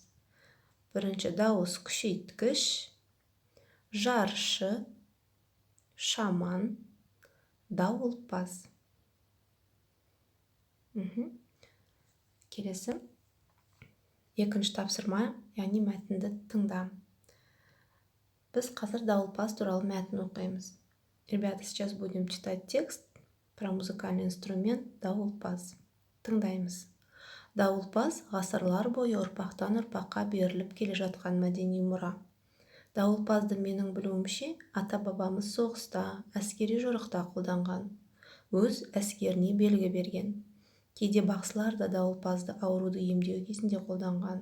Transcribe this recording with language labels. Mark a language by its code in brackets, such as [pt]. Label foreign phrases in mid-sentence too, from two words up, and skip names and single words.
[kk] Бірінші дауыс күшейткіш, жаршы, шаман, дауылпаз. Келесі. Екінші тапсырма, яғни мәтінді тыңда. Біз қазір дауылпаз туралы мәтін оқимыз. [ru] Ребята, сейчас будем читать текст про музыкальный инструмент дауылпаз. [kk] Тыңдаймыз. Дауылпаз ғасырлар бойы ұрпақтан ұрпаққа беріліп келе жатқан мәдени мұра. Дауылпазды менің білуімше, ата-бабамыз соғыста, әскери жорықта қолданған. Өз әскеріне белгі берген. Кейде бақсылар да дауылпазды ауруды емдеу кезінде қолданған.